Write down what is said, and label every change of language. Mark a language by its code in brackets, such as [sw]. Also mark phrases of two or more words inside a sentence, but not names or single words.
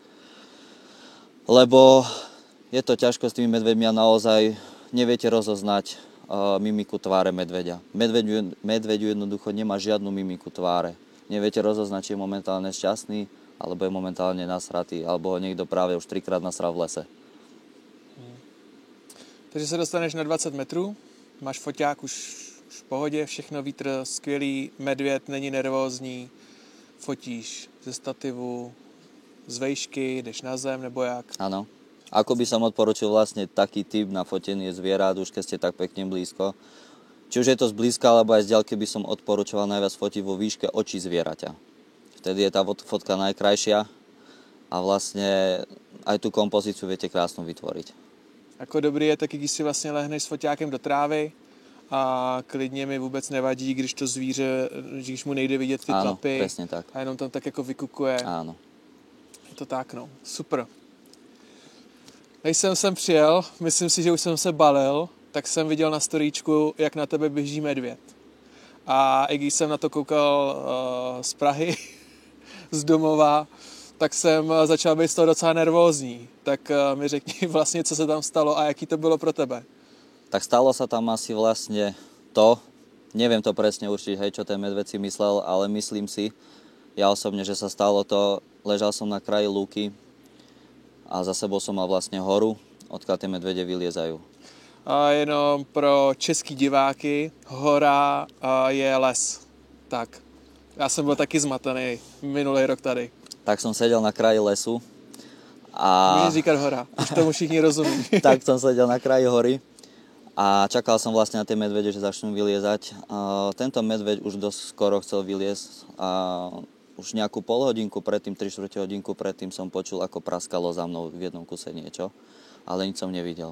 [sk] Lebo je to ťažko s tými medveďmi a naozaj neviete rozoznať mimiku tváre medveďa. Medveďu jednoducho nemá žiadnu mimiku tváre. Neviete rozoznať, či je momentálne šťastný, alebo je momentálne nasratý, alebo ho niekto práve už 3-krát nasral v lese. [cs] Takže se dostaneš na 20 metrů, máš foťák už v pohodě, všechno vítr skvělý, medvěd není nervózní, fotíš ze stativu, z vejšky, jdeš na zem nebo jak? [sk] Áno. Ako by som odporučil vlastne taký typ na fotenie zvierat, už keď ste tak pekne blízko. Či už je to zblízka, alebo aj z ďalky by som odporučoval najviac fotiť vo výške očí zvieraťa. Vtedy je tá fotka najkrajšia a vlastne aj tú kompozíciu viete krásnu vytvoriť. [cs] Jako dobrý je taky, když si vlastně lehneš s foťákem do trávy a klidně mi vůbec nevadí, když to zvíře, když mu nejde vidět ty tlapy. [sk] Áno, presne tak. [cs] A jenom tam tak jako vykukuje. [sk] Áno. Je to tak, no. Super. [cs] Když jsem sem přijel, myslím si, že už jsem se balil, tak jsem viděl na storíčku, jak na tebe běží medvěd. A i když jsem na to koukal z Prahy, z domova, tak jsem začal být z toho docela nervózní. Tak mi řekni vlastně, co se tam stalo a jaký to bylo pro tebe. [sk] Tak stalo sa tam asi vlastne to, neviem to presne určiť, hej, čo ten medveď si myslel, ale myslím si, ja osobne, že sa stalo to, ležal som na kraji lúky a za sebou som mal vlastne horu, odkiaľ tie medvede vyliezajú. [cs] A jenom pro český diváky, hora je les. Tak, já jsem byl taky zmatený minulý rok tady. [sk] Tak som sedel na kraji lesu a... [cs] Můžeš říkat hora, už tomu všichni rozumí. [sk] Tak som sedel na kraji hory a čakal som vlastne na tie medvede, že začnú vyliezať. Tento medveď už dosť skoro chcel vyliezť a už nejakú polhodinku predtým, 3/4 hodinku predtým som počul, ako praskalo za mnou v jednom kuse niečo, ale nič som nevidel.